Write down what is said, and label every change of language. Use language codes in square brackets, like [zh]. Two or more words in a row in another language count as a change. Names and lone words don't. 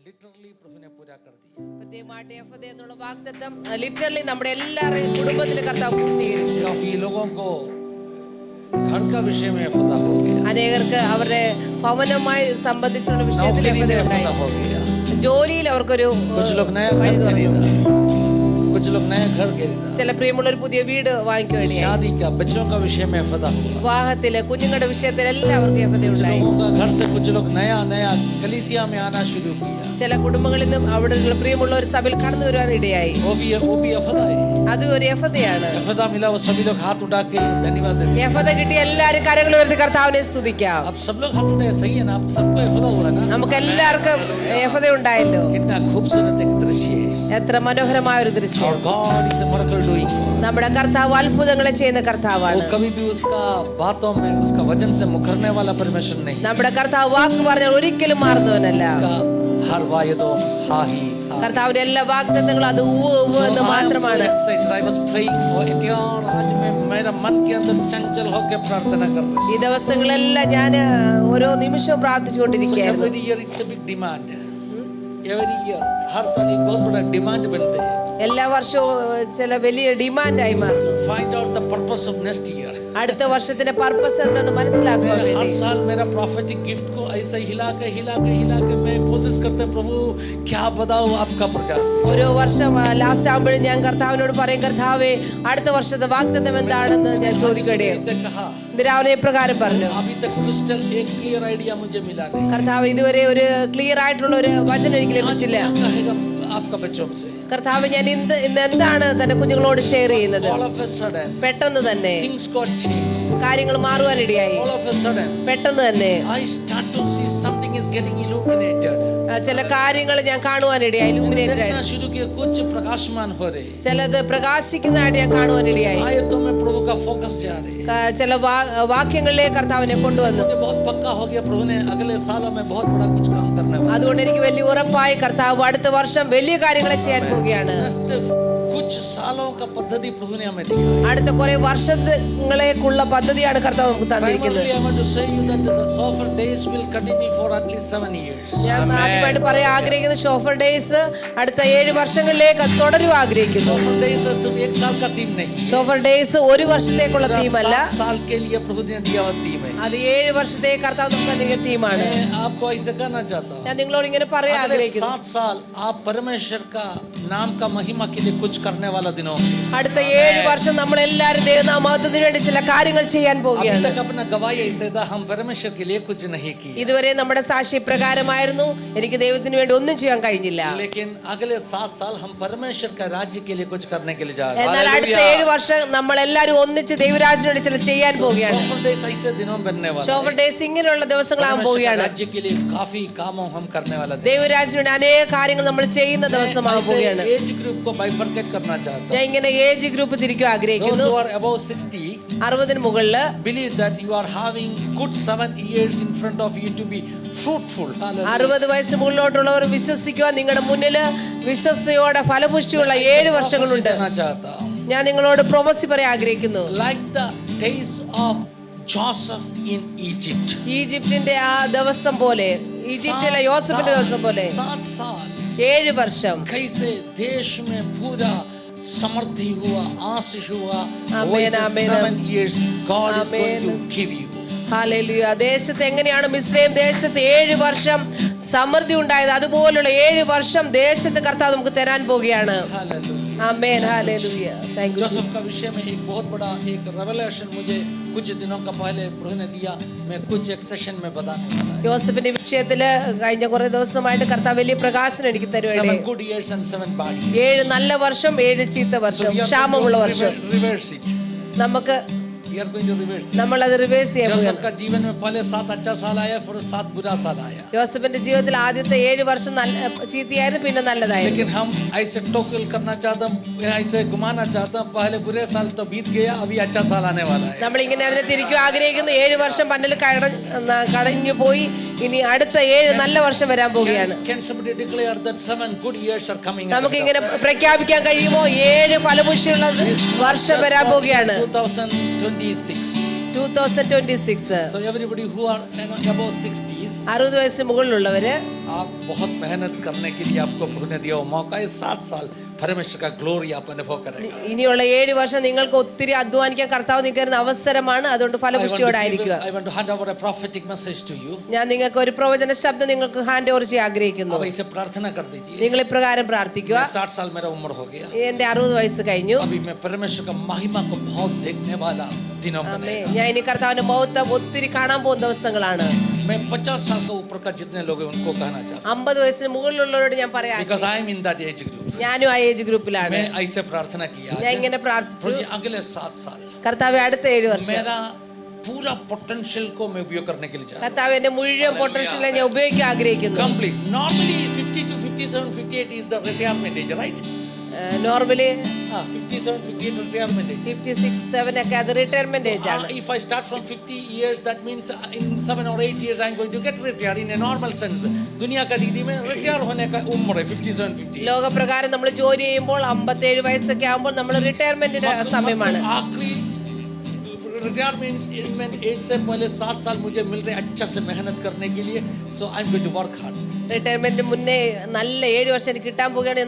[hi] लिटरली प्रभु ने पूरा कर दिया. [ml] പ്രത്യേകമായിട്ട് എഫദ എന്നുള്ള വാഗ്ദത്തം ലിറ്ററലി നമ്മുടെ എല്ലാവരുടെയും കുടുംബത്തിൽ കർത്താവ് പൂർത്തീകരിച്ചു. [hi] काफी लोगों को घर का विषय में एफदा हो गया, [ml] അനേകർക്ക് അവരുടെ ഭവനവുമായി സംബന്ധിച്ചുള്ള വിഷയത്തിൽ [hi] नौकरी [ml] എഫദ [hi] में [ml] ഉണ്ടായി. [hi] एफदा हो गया. [ml] ജോലിയിൽ അവർക്കൊരു [hi] कुछ लोग नया घर खरीदा, कुछ लोग नया घर खरीदा, [ml] ചില പ്രിയമുള്ള ഒരു പുതിയ വീട് വാങ്ങിക്കുകയാണ്. [hi] शादी का बच्चों का विषय में एफदा हुआ. [ml] വിവാഹത്തില് കുഞ്ഞുങ്ങളുടെ വിഷയത്തിൽ എല്ലാവർക്കും എഫദ [hi] कुछ [ml] ഉണ്ടായി. [hi] लोगों का घर से कुछ लोग नया नया कलीसिया में आना शुरू किया. [ml] ചില കുടുംബങ്ങളിൽ നിന്നും അവിടെ പ്രിയമുള്ള ഒരു സഭയിൽ കടന്നു വരുവാൻ ഇടയായി. [hi] वो भी एफदा है. [ml] അത് ഒരു എഫദയാണ്. [hi] एफदा मिला, वो सभी लोग हाथ उठा के धन्यवाद देते. [ml] എഫദ കിട്ടിയ എല്ലാവരും കരങ്ങൾ ഉയർത്തി കർത്താവിനെ സ്തുതിക്കാം. [hi] अब सब लोग हाथ उठाए, सही है ना? आप सबको एफदा हुआ ना? [ml] നമുക്ക് എല്ലാവർക്കും എഫദ ഉണ്ടായല്ലോ. [hi] कितना खूबसूरत एक दृश्य है. [ml] എത്ര മനോഹരമായ ഒരു ദൃശ്യം. [en] और God is a miracle doing God. [ml] നമ്മുടെ കർത്താവ് അത്ഭുതങ്ങളെ ചെയ്യുന്ന കർത്താവാണ്. [hi] वो कभी भी उसका बातों में उसका वचन से मुकरने वाला परमेश्वर नहीं. [ml] നമ്മുടെ കർത്താവ് വാക്ക് പറഞ്ഞാൽ ഒരിക്കലും മാറുന്നവനല്ല. [hi] उसका हर वायदों हा ही. [ml] കർത്താവിന്റെ എല്ലാ വാഗ്ദത്തങ്ങളും അത് ഉവ്വ് ഉവ്വ് എന്ന് മാത്രമാണ്. [en] I was praying [hi] और इत्यार आज मैं मेरा मन के अंदर चंचल होकर प्रार्थना कर रहा हूं. [ml] ഈ ദിവസങ്ങളെല്ലാം ഞാൻ ഓരോ നിമിഷവും പ്രാർത്ഥിച്ചുകൊണ്ടിരിക്കുകയായിരുന്നു. [en] Every year it's a big demand. Every year [hi] हर साल एक बहुत बड़ा डिमांड बनते हैं. [ml] എല്ലാ വർഷവും ചില വലിയ ഡിമാൻഡായി മാറും. [en] Find out the purpose of next year. [ml] അടുത്ത വർഷത്തിന്റെ പർപ്പസ് എന്തെന്ന് മനസ്സിലാക്കാൻ [hi] हर [ml] വേണ്ടി [hi] साल मेरा [en] prophetic gift [hi] को ऐसे हिला के मैं कोशिश करते प्रभु क्या बताओ आपका प्रचार से. [ml] ഓരോ വർഷം ലാസ്റ്റ് ആകുമ്പോഴും ഞാൻ കർത്താവിനോട് പറയും, കർത്താവേ അടുത്ത വർഷത്തെ വാഗ്ദത്തം എന്താണെന്ന് ഞാൻ ചോദിക്കട്ടെ. [hi] ऐसे कहा. [ml] രാവിലെ പ്രകാരം പറഞ്ഞു, [hi] अभी तक क्रिस्टल एक [en] clear idea [hi] मुझे मिला नहीं. [ml] കർത്താവ് ഇതുവരെ ഒരു ക്ലിയർ ആയിട്ടുള്ള ഒരു വചനം എനിക്ക് ലഭിച്ചില്ല. [hi] क्या कहेगा आपका बच्चों से? [ml] കർത്താവ് ഞാൻ ഇന്ന് എന്താണ് തന്റെ കുഞ്ഞുങ്ങളോട് ഷെയർ ചെയ്യുന്നത്? [en] All of a sudden [ml] പെട്ടെന്ന് തന്നെ [en] things got changed. [ml] കാര്യങ്ങൾ മാറുവാനിടയായി. [en] All of a sudden [ml] പെട്ടെന്ന് തന്നെ [en] I start to see something is getting illuminated. [ml] ചില കാര്യങ്ങൾ ഞാൻ കാണുവാനിടയായി. ഇലുമിനേറ്റഡ് [hi] देखना शुरू किया, कुछ प्रकाशमान हो रहे. [ml] ചിലത് പ്രകാശിക്കുന്നതായിട്ട് ഞാൻ കാണുവാനിടയായി. [hi] आयतों में प्रभु का फोकस जा रहे. [ml] ചില വാക്യങ്ങളിലേക്ക് കർത്താവിനെ കൊണ്ടുവന്നു. [hi] मुझे बहुत पक्का हो गया प्रभु ने अगले सालों में बहुत बड़ा कुछ काम करने वाला. [ml] അതുകൊണ്ട് എനിക്ക് വലിയ ഉറപ്പായി കർത്താവ് അടുത്ത വർഷം വലിയ കാര്യങ്ങൾ ചെയ്യാൻ പോവുകയാണ്. [hi] कुछ सालों का पद्धति प्रभु ने हमें दिया. [ml] അടുത്ത കുറെ വർഷങ്ങളേക്കുള്ള പദ്ധതിയാണ് കർത്താവ് നമുക്ക് തന്നിരിക്കുന്നത്. [en] Primarily I want to say you that the Shofar days will continue for at least 7 years. [ml] ഞാൻ ആദ്യമായിട്ട് പറയാൻ ആഗ്രഹിക്കുന്ന ഷോഫർ ഡേയ്സ് അടുത്ത 7 വർഷങ്ങളിലേക്ക് തുടരുവാൻ ആഗ്രഹിക്കുന്നു. [hi] Shofar days सिर्फ एक साल का थीम नहीं. [ml] ഷോഫർ ഡേയ്സ് ഒരു വർഷത്തേക്കുള്ള തീമല്ല, [hi] 7 साल के लिए प्रभु ने दिया हुआ थीम है. [ml] അത് 7 വർഷത്തേക്ക് കർത്താവ് നമുക്ക് തന്നിരിക്കുന്ന തീമാണ്. [hi] मैं आपको ऐसे कहना चाहता हूँ. [ml] ഞാൻ നിങ്ങളോട് ഇങ്ങനെ പറയാൻ [hi] अगले [ml] ആഗ്രഹിക്കുന്നു. [hi] 7 साल आप परमेश्वर का नाम का महिमा के लिए कुछ करने वाला दिनों. [ml] അടുത്ത 7 വർഷം നമ്മൾ എല്ലാവരും ദൈവനാമത്തിന് വേണ്ടി ചില കാര്യങ്ങൾ ചെയ്യാൻ [hi] अभी [ml] പോവുകയാണ്. [hi] तक अपना गवाही ऐसे था हम परमेश्वर के लिए कुछ नहीं किया. [ml] ഇതുവരെ നമ്മുടെ സാക്ഷി പ്രകാരമായിരുന്നു, എനിക്ക് ദൈവത്തിന് വേണ്ടി ഒന്നും ചെയ്യാൻ കഴിഞ്ഞില്ല. [hi] लेकिन अगले 7 साल हम परमेश्वर का राज्य के लिए कुछ करने के लिए जा रहे हैं. [ml] എന്നാൽ അടുത്ത 7 വർഷം നമ്മൾ എല്ലാവരും ഒന്നിച്ച് ദൈവരാജ്യത്തിന് വേണ്ടി ചില ചെയ്യാൻ പോവുകയാണ്. [hi] शोफर डेज ऐसे दिनों में बनने वाला है. [ml] ഷോഫർ ഡേയ്സ് ഇങ്ങനെയുള്ള ദിവസങ്ങളാകാൻ പോവുകയാണ്. [hi] राज्य के लिए काफी कामों हम करने वाला है. [ml] ദൈവരാജ്യത്തിന് വേണ്ടി അനേക കാര്യങ്ങൾ നമ്മൾ ചെയ്യുന്ന ദിവസമാകാൻ പോവുകയാണ്. [en] age group [hi] को बाइफरकेट करना चाहता हूं. [ml] ഞാൻ ഇങ്ങനെ [en] age group [ml] തിരിക്കാൻ [en] Those [ml] ആഗ്രഹിക്കുന്നു. [en] who are above 60 [ml] 60 മുകളില് [en] believe that you are having good 7 years in front of you to be fruitful. [ml] 60 വയസ്സ് മുകളിലോട്ടുള്ളവർ വിശ്വസിക്കുക, നിങ്ങളുടെ മുന്നില് വിശ്വസ്തയോടെ ഫലപുഷ്ടിയുള്ള 7 വർഷങ്ങളുണ്ട്. [hi] करना चाहता हूं. [ml] ഞാൻ നിങ്ങളോട് പ്രൊമസി പറയാൻ ആഗ്രഹിക്കുന്നു. [en] Like the days of Joseph in Egypt. [ml] ഈജിപ്തിന്റെ ആ ദിവസം പോലെ, ഈജിപ്തിലെ യോസഫിന്റെ ദിവസം പോലെ [hi] 7 साल [ml] 7 വർഷം [hi] कैसे देश में पूरा समृद्धि हुआ, आशीष हुआ. [en] Amen, amen. 7 years God is going Amen. to give you. [ml] ഹല്ലേലൂയ. ദേശത്ത് എങ്ങനെയാണ് മിസ്രൈം ദേശത്ത് 7 വർഷം സമൃദ്ധി ഉണ്ടായത്, അതുപോലുള്ള 7 വർഷം ദേശത്ത് കർത്താവ് നമുക്ക് തരാൻ പോവുകയാണ്. [en] Hallelujah. [ml] ആമേൻ. ഹല്ലേലൂയ. [en] thank you. [hi] जोसेफ का विषय में एक बहुत बड़ा एक रेवलेशन मुझे कुछ दिनों का पहले प्रभु ने दिया. मैं कुछ एक सेशन में बताने वाला है. [ml] യോസഫിന്റെ വിഷയത്തില് കഴിഞ്ഞ കുറെ ദിവസമായിട്ട് കർത്താവ് വലിയ പ്രകാശനം എനിക്ക് [en] 7 [ml] തരുവാണ്. [en] good years and 7 bad years. [ml] 7 നല്ല വർഷം, 7 ചീത്ത വർഷം, [en] So we are [ml] ക്ഷാമമുള്ള [en] going [ml] വർഷം. [en] to reverse it. [ml] നമുക്ക് [en] We are going to reverse it. [ml] നമ്മൾ അത് റിവേഴ്സ് ചെയ്യാൻ [hi] जोसेफ [ml] പോവുകയാണ്. [hi] का जीवन में पहले 7 अच्छा साल आया, फिर 7 बुरा साल आया. [ml] യോസഫിന്റെ ജീവിതത്തിൽ ആദ്യത്തെ 7 വർഷം ചീത്തയായിരുന്നു, പിന്നെ നല്ലതായിരുന്നു. [hi] लेकिन हम ऐसे टोकल करना चाहते हैं, ऐसे घुमाना चाहते हैं, पहले बुरे साल तो बीत गया, अभी अच्छा साल आने वाला है. [ml] നമ്മൾ ഇങ്ങനെ അതിനെ തിരിക്കും ആഗ്രഹിക്കുന്നു. 7 വർഷം പന്നൽ കടഞ്ഞു പോയി, ഇനി അടുത്ത 7 നല്ല വർഷം വരാൻ പോവുകയാണ്. [en] Can somebody declare that 7 good years are coming? [ml] നമുക്ക് ഇങ്ങനെ പ്രഖ്യാപിക്കാൻ കഴിയുമോ 7 ഫലപുഷ്ടിയുള്ള വർഷം വരാൻ പോവുകയാണ്. [en] 2026. So everybody who are above 60s, [ml] 60 വയസ്സിന് മുകളിലുള്ളവര് [hi] आप बहुत मेहनत करने के लिए आपको प्रभु ने दिया मौका है. 7 साल परमेश्वर का ग्लोरी आप अनुभव करेगा. [ml] ഇനിയുള്ള 7 വർഷം നിങ്ങൾക്ക് ഒത്തിരി അധ്വാനിക്കാൻ കർത്താവ് നിങ്ങൾക്ക് തരുന്ന അവസരമാണ്. അതുകൊണ്ട് ഫലപുഷ്ടിയോടെ ആയിരിക്കുക. [en] I want to hand over a prophetic message to you. [ml] ഞാൻ നിങ്ങൾക്ക് ഒരു പ്രവചന ശബ്ദം നിങ്ങൾക്ക് [en] hand over [ml] ചെയ്യാൻ ആഗ്രഹിക്കുന്നു. [hi] अब इसे प्रार्थना कर दीजिए. [ml] നിങ്ങൾ ഇപ്രകാരം പ്രാർത്ഥിക്കുക. [hi] 60 साल मेरा उम्र हो गया. [ml] എന്റെ 60 വയസ്സ് കഴിഞ്ഞു. [hi] अभी मैं परमेश्वर का महिमा को बहुत देखने वाला दिनों में. [ml] ഞാൻ ഇനി കർത്താവിന്റെ മഹത്വം ഒത്തിരി കാണാൻ പോകുന്ന ദിവസങ്ങളാണ്. [hi] मैं 50 साल का ऊपर का जितने लोग हैं उनको कहना चाहता हूं. [ml] 50 വയസ്സിന് മുകളിലുള്ളവരോട് ഞാൻ പറയാം. [en] Because I am in that age group. [ml] ഞാനും ആ ഏജ് ഗ്രൂപ്പിലാണ്. [hi] मैं ऐसे प्रार्थना किया. [ml] ഞാൻ ഇങ്ങനെ പ്രാർത്ഥിച്ചു. [hi] अगले 7 साल [ml] കർത്താവേ അടുത്ത 7 വർഷം [hi] मेरा पूरा पोटेंशियल को मैं उपयोग करने के लिए चाहता हूं. [ml] കർത്താവേ എന്റെ മുഴുവൻ പൊട്ടൻഷ്യൽ ഞാൻ ഉപയോഗിക്കാൻ ആഗ്രഹിക്കുന്നു. [en] Complete. Normally 50 to 57, 58 is the retirement age, right? നോർമലി 57, 58 retirement age. [ml] 56, 7 ഒക്കെ അത് [en] retirement age [ml] ആണ്. [en] If I start from 50 years, that means in 7 or 8 years I am going to get retired in a normal sense. [hi] दुनिया का रीति में रिटायर होने का उम्र है 57, 58. [ml] ലോകപ്രകാരം നമ്മൾ ജോലി ചെയ്യുമ്പോൾ 57 വയസ്സൊക്കെ ആകുമ്പോൾ നമ്മൾ റിട്ടയർമെന്റിന്റെ സമയമാണ്. [hi] आखिरी [en] retirement age [hi] से पहले 7 साल मुझे मिल रहे अच्छा से मेहनत करने के लिए. [en] So I am going to work hard. [ml] റിട്ടയർമെന്റ് മുന്നേ നല്ല 7 വർഷം എനിക്ക് കിട്ടാൻ പോവുകയാണ്.